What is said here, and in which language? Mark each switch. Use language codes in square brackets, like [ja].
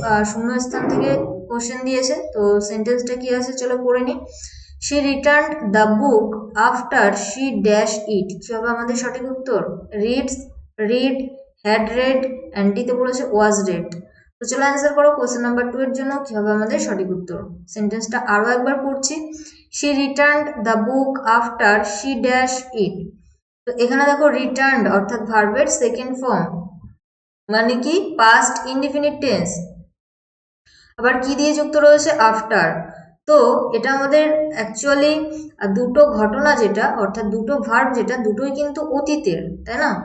[bn] শূন্যস্থান থেকে কোশ্চেন দিয়েছে, তো সেন্টেন্সটা কি আছে চলো পড়ে নিই। [en] She returned the book after she dashed it। [bn] কি হবে আমাদের সঠিক উত্তর? [en] reads, read, had read, and [bn] তে বলেছে [en] was read। [bn] তো চলো অ্যান্সার করো। কোশ্চেন নাম্বার 2 এর জন্য কি হবে আমাদের সঠিক উত্তর? সেন্টেন্সটা আরো একবার পড়ছি। [en] She returned the book after she dashed it। [bn] তো এখানে দেখো রিটার্নড অর্থাৎ ভার্বের 2nd ফর্ম, মানে কি পাস্ট ইনডিফিনিট টেন্স। আবার কি দিয়ে যুক্ত রয়েছে? আফটার। তো এটা আমাদের অ্যাকচুয়ালি দুটো ঘটনা যেটা অর্থাৎ দুটো ভার্ব যেটা দুটোই কিন্তু অতীতের, তাই না?